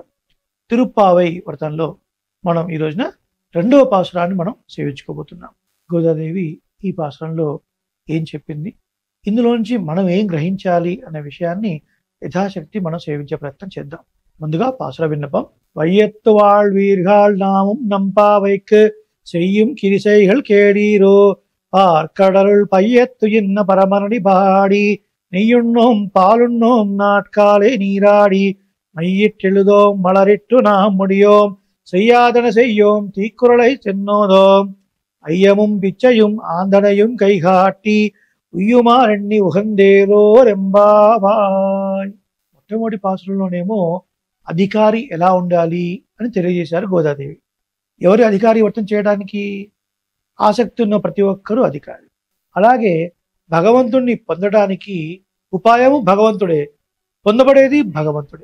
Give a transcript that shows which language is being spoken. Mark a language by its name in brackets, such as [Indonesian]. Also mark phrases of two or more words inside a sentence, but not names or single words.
[Telugu] తిరుప్పావై వ్రతంలో మనం ఈ రోజున రెండవ పాసురాన్ని మనం సేవించుకోబోతున్నాం. గోదాదేవి ఈ పాసురంలో ఏం చెప్పింది, ఇందులోంచి మనం ఏం గ్రహించాలి అనే విషయాన్ని యథాశక్తి మనం సేవించే ప్రయత్నం చేద్దాం. ముందుగా పాసుర విన్నపం. [Tamil] வையத்து வாழ்வீர்கள் நாமும் நம்பாவைக்கு செய்யும் கிரிசைகள் கேடீரோ ஆர்கடலுள் பையத்து இன்ன பரமரடி பாடி நெய்யுண்ணோம் பாலுண்ணோம் நாட்காலே நீராடி மையிற்றெழுதோம் மலரிட்டு நாம் முடியோம் செய்யாதன செய்யோம் தீக்குறளை சென்னோதோம் ஐயமும் பிச்சையும் ஆந்தனையும் கைகாட்டி உய்யுமாறெண்ணி உகந்தேலோ ரெம்பாவாய். [Telugu] మొట్టమొదటి పాసురంలోనేమో అధికారి ఎలా ఉండాలి అని తెలియజేశారు గోదాదేవి. ఎవరి అధికారి వ్రతం చేయడానికి? ఆసక్తి ఉన్న ప్రతి ఒక్కరూ అధికారి. అలాగే భగవంతుణ్ణి పొందడానికి ఉపాయము భగవంతుడే, పొందబడేది భగవంతుడే.